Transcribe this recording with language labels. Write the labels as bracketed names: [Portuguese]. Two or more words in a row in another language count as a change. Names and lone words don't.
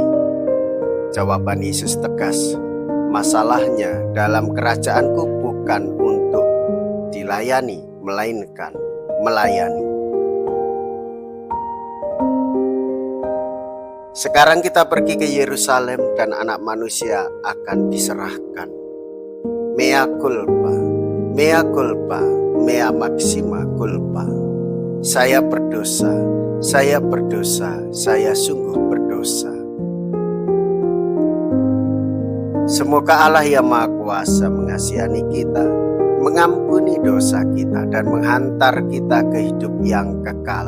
[Indonesian] Jawaban Yesus tegas, masalahnya dalam kerajaanku bukan untuk dilayani, melainkan melayani. Sekarang kita pergi ke Yerusalem dan Anak Manusia akan diserahkan. [Latin] Mea culpa, mea culpa, mea maxima culpa. [Indonesian] Saya berdosa, saya berdosa, saya sungguh berdosa. Semoga Allah yang Maha Kuasa mengasihani kita, mengampuni dosa kita, dan menghantar kita ke hidup yang kekal.